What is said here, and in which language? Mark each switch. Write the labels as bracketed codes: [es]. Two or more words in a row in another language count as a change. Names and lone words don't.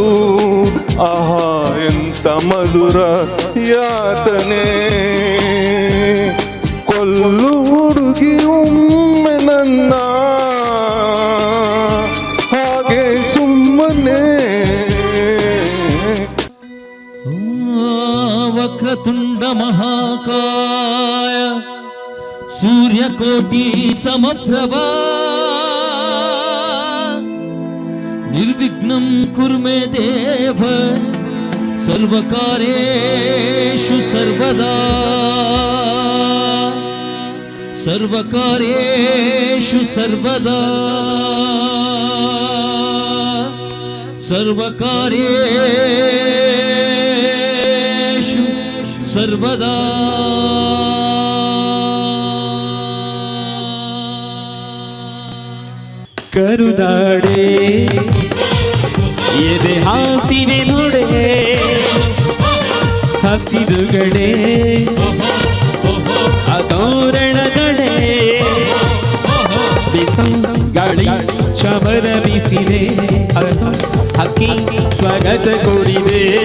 [kn] ಆಹಾ ಎಂತ ಮಧುರ ಯಾತನೆ, ಕೊಲ್ಲು ಹುಡುಗಿ ಒಮ್ಮೆ ನನ್ನ ಹಾಗೆ ಸುಮ್ಮನೆ. [sa] ವಕ್ರತುಂಡ ಮಹಾಕಾಯ ಸೂರ್ಯಕೋಟಿ ಸಮಪ್ರಭಾ ನಿರ್ವಿಘ್ನಂ ಕುರು ಮೇ ದೇವ ಸರ್ವಕಾರ್ಯೇಷು ಸರ್ವದಾ ಸರ್ವಕಾರ್ಯೇಷು ಸರ್ವದಾ ಸರ್ವಕಾರ್ಯೇಷು ಸರ್ವದಾ. [kn] ಕರುನಾಡೆ ಎದೆ ಹಾಸಿವೆ ನೋಡೆ, ಹಸಿರುಗಡೆ ತೋರಣಗಡೆ, ಗಾಳಿ ಚಮರ ಬೀಸಿದೆ, ಹಕ್ಕಿ ಸ್ವಾಗತ ಕೋರಿದೆ.